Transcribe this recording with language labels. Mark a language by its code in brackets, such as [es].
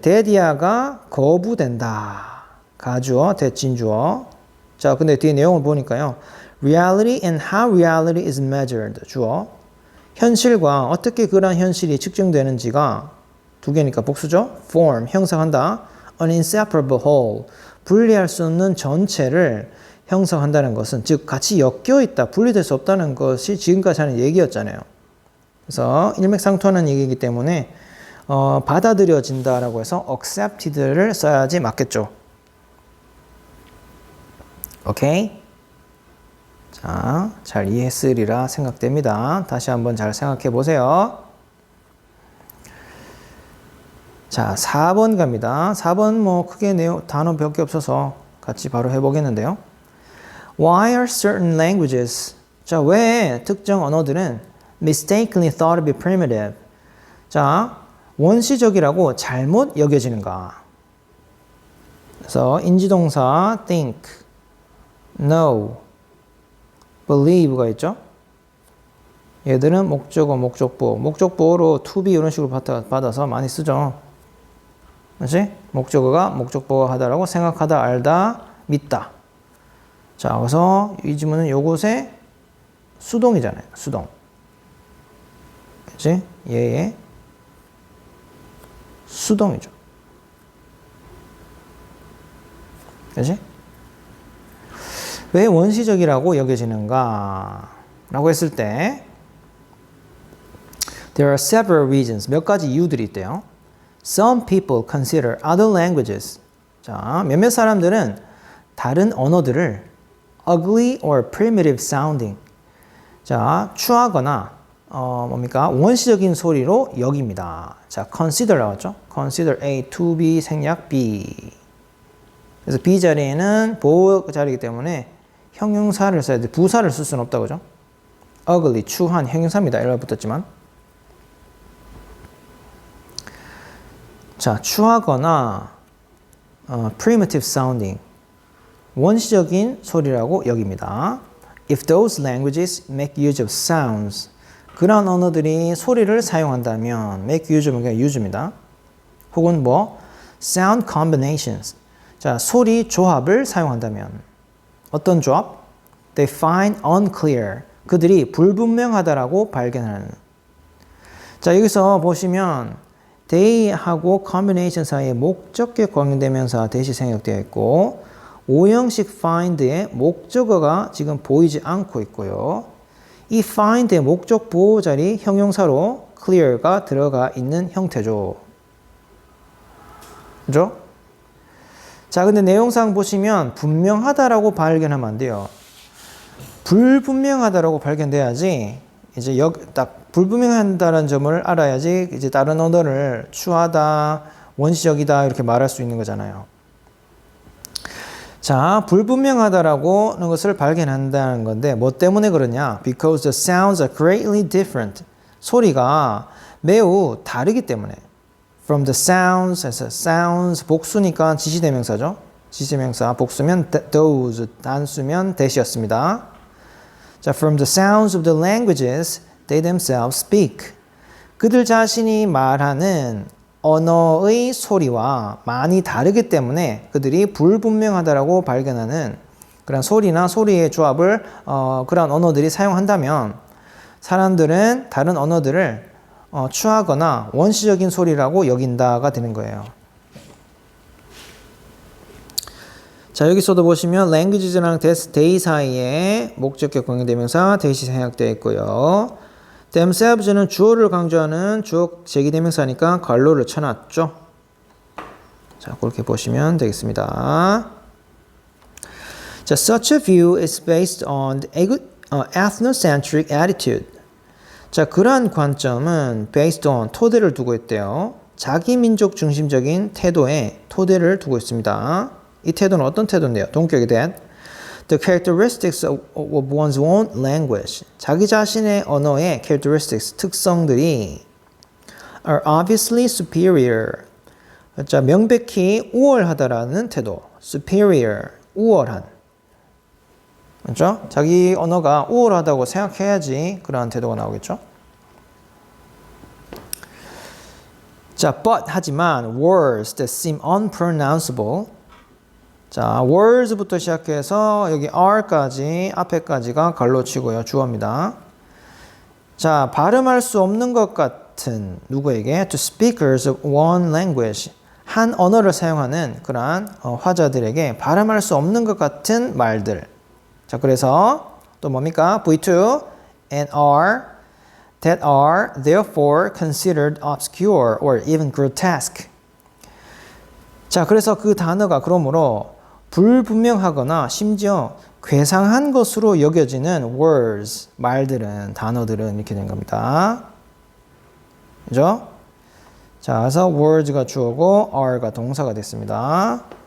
[ko] 대디아가 거부된다. 가주어, 대칭주어. 자, 근데 뒤에 내용을 보니까요. [en] Reality and how reality is measured. [ko] 주어. 현실과 어떻게 그런 현실이 측정되는지가 두 개니까 복수죠. [en] Form, 형성한다. An inseparable whole. [ko] 분리할 수 없는 전체를 형성한다는 것은 즉 같이 엮여 있다. 분리될 수 없다는 것이 지금까지 하는 얘기였잖아요. 그래서 일맥상통하는 얘기이기 때문에 받아들여진다라고 해서 accepted를 써야지 맞겠죠. 오케이? 자, 잘 이해했으리라 생각됩니다. 다시 한번 잘 생각해 보세요. 자, 4번 갑니다. 4번 크게 단어 몇 개 없어서 같이 바로 해보겠는데요. [en] Why are certain languages, [ko] 자, 왜 특정 언어들은 [en] mistakenly thought to be primitive? [ko] 자, 원시적이라고 잘못 여겨지는가? 그래서 인지동사 think, know, believe가 있죠. 얘들은 목적어, 목적보어로 to be 이런 식으로 받아서 많이 쓰죠. 그렇지? 목적어가 목적보어하다라고 생각하다, 알다, 믿다. 자, 그래서 이 지문은 요것의 수동이잖아요. 수동. 그렇지? 얘의 수동이죠. 그렇지? 왜 원시적이라고 여겨지는가? 라고 했을 때 [en] There are several reasons. [ko] 몇 가지 이유들이 있대요. [en] Some people consider other languages. [ko] 자, 몇몇 사람들은 다른 언어들을 [en] ugly or primitive sounding. [ko] 자, 추하거나 뭡니까? 원시적인 소리로 여깁니다. 자, consider 나왔죠? [en] Consider A, to be, 생략 B. [ko] 그래서 B 자리에는 보호 자리이기 때문에 형용사를 써야 돼. 부사를 쓸 수는 없다, 그죠? ugly, 추한 형용사입니다. 이렇게 붙었지만. 자, 추하거나 [en] primitive sounding, [ko] 원시적인 소리라고 여깁니다. [en] If those languages make use of sounds, [ko] 그런 언어들이 소리를 사용한다면 [en] make use는 그냥 use입니다. [ko] 혹은 뭐 [en] sound combinations, [ko] 자 소리 조합을 사용한다면 어떤 조합? [en] They find unclear, [ko] 그들이 불분명하다라고 발견하는. 자 여기서 보시면 they하고 combination 사이에 목적격 관계대명사 대시 생략되어 있고 오형식 find의 목적어가 지금 보이지 않고 있고요. 이 find의 목적 보호 자리 형용사로 clear가 들어가 있는 형태죠. 그죠? 자, 근데 내용상 보시면 분명하다라고 발견하면 안 돼요. 불분명하다라고 발견돼야지 이제 딱 불분명하다는 점을 알아야지 이제 다른 언어를 추하다, 원시적이다 이렇게 말할 수 있는 거잖아요. 자, 불분명하다라고 하는 것을 발견한다는 건데 뭐 때문에 그러냐? [en] Because the sounds are greatly different. [ko] 소리가 매우 다르기 때문에. [en] From the sounds, as sounds [ko] 복수니까 지시대명사죠. 지시대명사 복수면 those, 단수면 that이었습니다. [en] 자, from the sounds of the languages they themselves speak. [ko] 그들 자신이 말하는 언어의 소리와 많이 다르기 때문에 그들이 불분명하다라고 발견하는 그런 소리나 소리의 조합을 그런 언어들이 사용한다면 사람들은 다른 언어들을 추하거나 원시적인 소리라고 여긴다가 되는 거예요. 자 여기서도 보시면 languages랑 they 사이에 목적격 관계대명사 대시 생략되어 있고요. themselves는 주어를 강조하는 주어 제기대명사니까 괄호를 쳐놨죠. 자 그렇게 보시면 되겠습니다. [en] 자, such a view is based on ethnocentric attitude. [ko] 자, 그러한 관점은 based on 토대를 두고 있대요. 자기 민족 중심적인 태도에 토대를 두고 있습니다. 이 태도는 어떤 태도인데요? [en] Don't get that. The characteristics of one's own language. [ko] 자기 자신의 언어의 characteristics, 특성들이 [en] are obviously superior. [ko] 자, 명백히 우월하다라는 태도. superior, 우월한. 그렇죠? 자기 언어가 우월하다고 생각해야지 그러한 태도가 나오겠죠? [en] 자, but 하지만 words that seem unpronounceable. [ko] 자, words부터 시작해서 여기 are까지 앞에까지가 갈로 치고요. 주어입니다. 자, 발음할 수 없는 것 같은 누구에게? [en] To speakers of one language. [ko] 한 언어를 사용하는 그러한 화자들에게 발음할 수 없는 것 같은 말들. 자, 그래서 또 뭡니까? [en] V2 and are that are therefore considered obscure or even grotesque. [ko] 자, 그래서 그 단어가 그러므로 불분명하거나 심지어 괴상한 것으로 여겨지는 words, 말들은, 단어들은 이렇게 된 겁니다. 그죠? 자, 그래서 words가 주어고 are가 동사가 됐습니다.